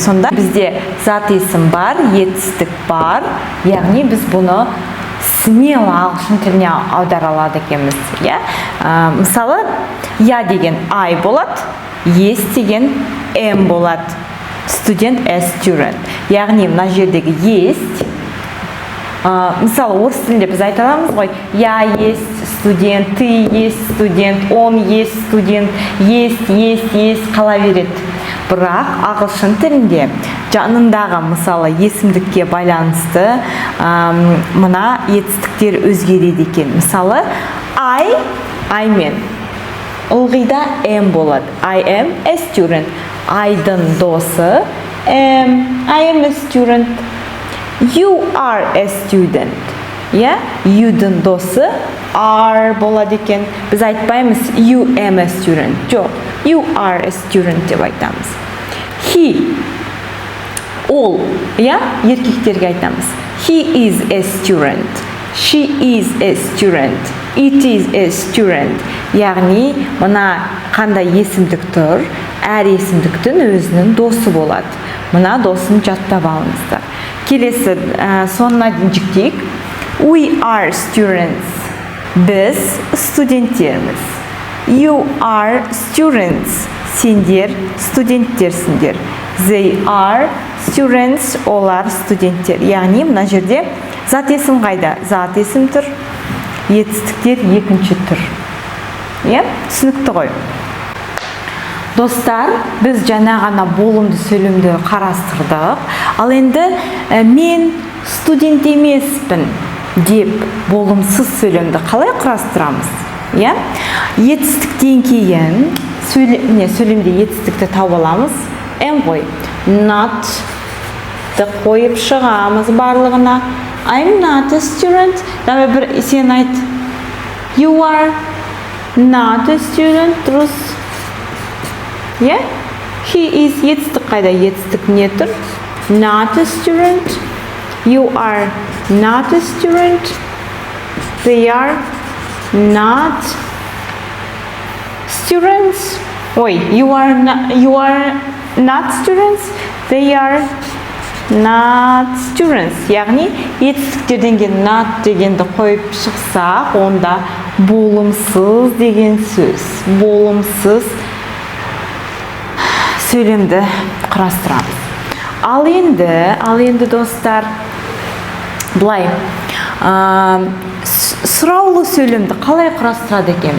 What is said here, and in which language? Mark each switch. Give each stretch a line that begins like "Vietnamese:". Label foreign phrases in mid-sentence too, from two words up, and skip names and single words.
Kazakh: Сонда бізде зат есім бар, етістік бар, яғни біз бұны смело ағылшын тіліне аудара алады екенбіз. Мысалы, я деген I болады, есть деген M болады.
English: Студент as student.
Kazakh: Яғни мына жердегі есть. Мысалы, орыс тілінде біз айта аламыз ғой,
Russian: я есть студент, ты есть студент, он есть студент, есть,
Kazakh: қала береді. Бірақ ағылшын тілінде жанындағы мысалы есімдікке байланысты мына етістіктер өзгереді екен. Мысалы, I мен ылғида am болады.
English: I am a student.
Kazakh: I-дың досы
English: I am a student. You are a student.
Kazakh: You-дың досы are болады екен. Біз айтпаймыз
English: you am a student.
Kazakh: Жоқ,
English: you are a student
Kazakh: деп айтамыз. He, ол, еркектерге айтамыз.
English: He is a student. She is a student. It is a student.
Kazakh: Яғни, мына қандай есімдік тұр? Әр есімдіктің өзінің досы болады. Мына досын жаттап алыңыздар. Келесі соңына дейін жіктейік.
English: We are students.
Kazakh: Біз студенттерміз.
English: You are students.
Kazakh: Сендер студенттерсіңдер.
English: They are students.
Kazakh: Олар студенттер. Яғни, мына жерде зат есім қайда? Зат есім тұр. Етістіктер екінші тұр. Түсінікті ғой. Достар, біз жаңа ғана болымды сөйлемді қарастырдық. Ал енді мен студент емеспін деп болымсыз сөйлемді қалай құрастырамыз? Етістіктен кейін сөйлемде етістікті тауып аламыз. Ғой. Not қойып шығамыз барлығына.
English: I'm not a student.
Kazakh: Давай бір сен айт.
English: You are not a student. Дұрыс. He is.
Kazakh: Етістік қайда? Етістік не тұр?
English: Not a student. You are not a student. They are not students. You are not students. They are not students.
Kazakh: Яғни, етістіктерден кейін not дегенді қойып шықсақ, онда болымсыз деген сөз. Болымсыз сөйлемді құрастырамыз. Ал енді достар, былай, сұраулы сөйлемді қалай құрастырады екен?